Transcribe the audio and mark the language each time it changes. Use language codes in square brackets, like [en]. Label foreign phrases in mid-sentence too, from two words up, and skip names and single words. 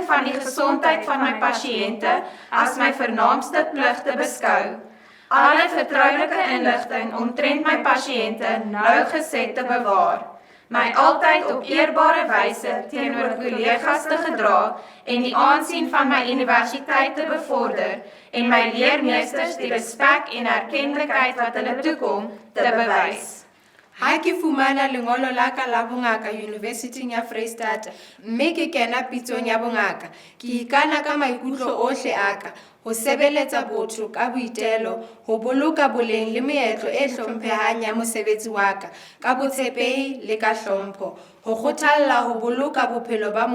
[af] van die gesondheid van my pasiënte as my vernaamste plig te beskou, alle vertroulike inligting omtrent my pasiënte nauwgezet te bewaar, my altyd op eerbare wyse teenoor kollegas te gedra en die aansien van my universiteit te bevorder en my leermeesters die respek en erkentlikheid wat hulle toekom te bewys. [st] Ha ke fumana lengolo la ka la bongaka University ya Freistata, mme ke kena pitsong ya bongaka, ke ikana ka maikutlo ohle aka, ho sebeletsa botho ka boitelo, ho boloka boleng le meetlo e hlomphehang ya mosebetsi wa ka botshepehi le ka hlompho, ho kgothalla ho boloka bophelo ba